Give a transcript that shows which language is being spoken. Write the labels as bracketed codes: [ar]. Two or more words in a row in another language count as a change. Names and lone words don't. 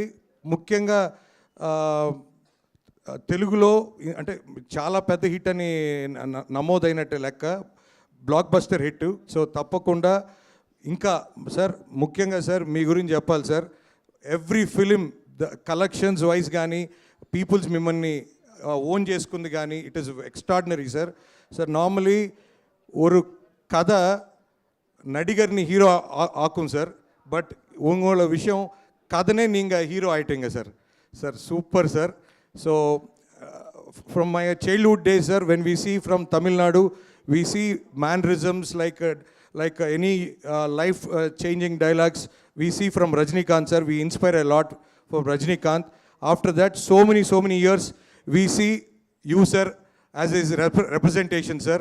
[te] ముఖ్యంగా తెలుగులో అంటే చాలా పెద్ద హిట్ అని నమోదైనట్టు లెక్క, [en] blockbuster hit. [te] సో తప్పకుండా ఇంకా సార్, ముఖ్యంగా సార్ మీ గురించి చెప్పాలి సార్. [en] every film the collections wise [te] కానీ పీపుల్స్ మిమ్మల్ని ఓన్ చేసుకుంది కానీ [en] it is extraordinary sir. sir normally [ta] ஒரு கதை நடிகர்னு ஹீரோ ஆக்கும் சார், பட் உங்களோட விஷயம் கதைனே நீங்கள் ஹீரோ ஆகிட்டீங்க சார். சார் சூப்பர் சார். [en] so from my childhood days sir, when we see from Tamil Nadu, we see mannerisms like any life changing dialogues we see from Rajinikanth sir. We inspire a lot from Rajinikanth. After that, so many years we see you sir as his representation sir.